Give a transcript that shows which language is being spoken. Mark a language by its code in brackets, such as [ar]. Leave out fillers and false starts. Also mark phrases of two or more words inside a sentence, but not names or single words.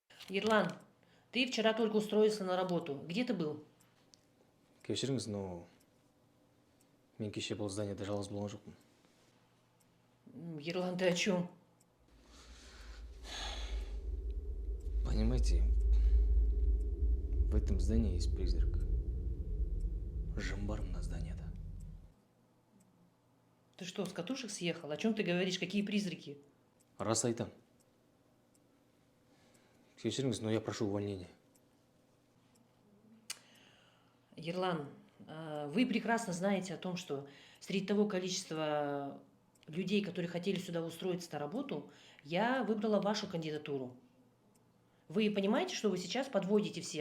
[ru] Ерлан, ты вчера только устроился на работу. Где ты был? [kk] Кешіріңіз, но мен кеше бұл зданиеде жалғыз болған жоқпын. [ru] Ерлан, ты о чем? Понимаете, в этом здании есть призрак. [kk] Жын бар мына зданиеда. [ru] Ты что, с катушек съехал? О чем ты говоришь? Какие призраки? [kk] Рас айтам. Кешіріңіз, [ru] но я прошу увольнения. Ерлан, вы прекрасно знаете о том, что среди того количества людей, которые хотели сюда устроиться на работу, я выбрала вашу кандидатуру. Вы понимаете, что вы сейчас подводите всех?